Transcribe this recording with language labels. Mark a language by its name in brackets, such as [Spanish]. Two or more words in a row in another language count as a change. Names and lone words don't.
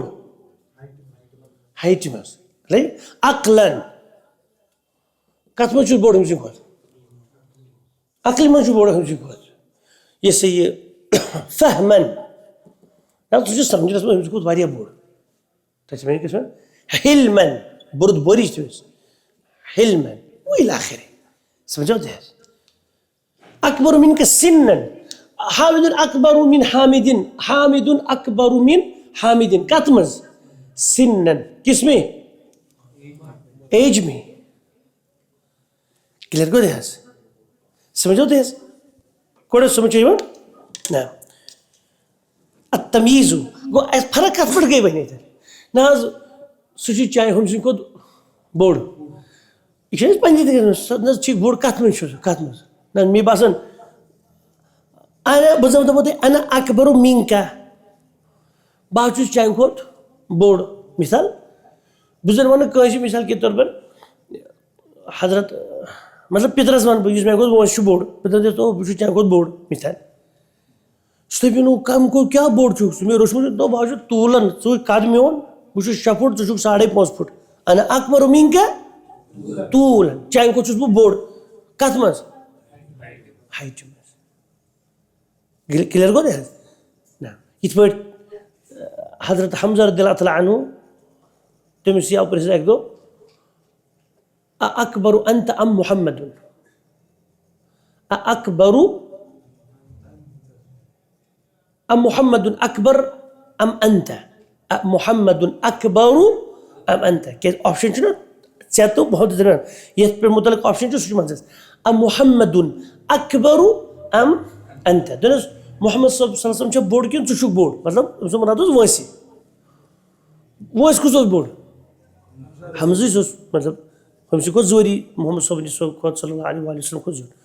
[Kashmiri] ہایٹہِ مز. عقلن کت مز بوڑ ہم کھۄتہٕ؟ عقلہِ مز بوڑ ہم کھۄتہٕ. یہ سا یہ فہمن سہ سمجھنس منٛز ہم کھۄتہٕ واریاہ بوڑ. تتھ میں کیٛاہ حلمن بردبٲری چھِ تٔمِس. حلمن [Arabic] وإلى آخره. [Kashmiri] سمجھو تہِ حظ. [Arabic] اکبر منک سنن. حامد اکبر من حامد. حامد اکبر من حامد [Kashmiri] کت مز؟ سنن کس میں؟ ایج میں. کلیئر گو حظ. سمجھو تہِ حظ کوڑ سمجھ یِوان نا. التمیٖز گو فرق کت پٮ۪ٹھ گٔے وۄنۍ ییٚتٮ۪ن؟ نہ حظ سُہ چھُ چانہِ ہُمہِ سٕنٛدِ کھۄتہٕ بوڑ. یہ چھِ أسۍ پنٛنہِ تہِ نہ حظ ٹھیٖک بوڑ کتھ منٛز چھُ سُہ کتھ منٛز؟ نہ مےٚ باسان بہٕ زن دپو تۄہہِ [Arabic] انا اکبر منکا, [Kashmiri] بہٕ حظ چھُس چانہِ کھۄتہٕ بوڑ. مثال بہٕ زن ونہٕ کٲنٛسہِ [Urdu] مثال کے طور پر [Kashmiri] حضرت مطلب پترس ونہٕ بہٕ یُس مےٚ کھۄتہٕ وٲنٛسہِ چھُ بوڑ, پترس دپہِ بہٕ چھُس چانہِ کھۄتہٕ بوڑ مثال. سُہ دپہِ نو کم کو کیٛاہ بوڑ چھُکھ ژٕ مےٚ روچھمُت دوٚپ بہٕ حظ چھُس طوٗلن ژٕ وٕچھ قد میون بہٕ چھُس 6 فُٹ ژٕ چھُکھ 5.5 فُٹ. [Arabic] انا اکبر منکا [Kashmiri] طوٗلن چانہِ کھۄتہٕ چھُس بہٕ بوڑ کتھ منٛز؟ ہایٹہِ منٛز. کلیئر گوٚو تہِ حظ نہ. یِتھ پٲٹھۍ حضرت حمزہ [Arabic] رضی اللہ تعالیٰ عنہ [Kashmiri] تٔمِس آو پرٛژھنہٕ اکہِ دۄہ [Arabic] اکبر انت ام محمد اکبر ام محمد اکبر ام انت محمد اکبر ام انت. [Kashmiri] کیٛازِ آپشن چھُنہ ژےٚ تہٕ محمد درمیان یتھ پٮ۪ٹھ متعلق آپشن چھُ سُہ چھُ منٛزس. [Arabic] ام محمد اکبر ام انت. [Kashmiri] دپُس محمد [Arabic] صلی اللہ علیہ وسلم [Kashmiri] چھا بوڑ کِنہٕ ژٕ چھُکھ بوڑ؟ مطلب أمۍ سُنٛد مُراد اوس وٲنٛسہِ. وٲنٛسہِ کُس اوس بوڑ؟ حمزٕے اوس مطلب ہُمسٕے کھۄتہٕ زوری محمد صٲبنہِ کھۄتہٕ [Arabic] صلی اللہ علیہ وسلم [Kashmiri] کھۄتہٕ زیوٗٹھ.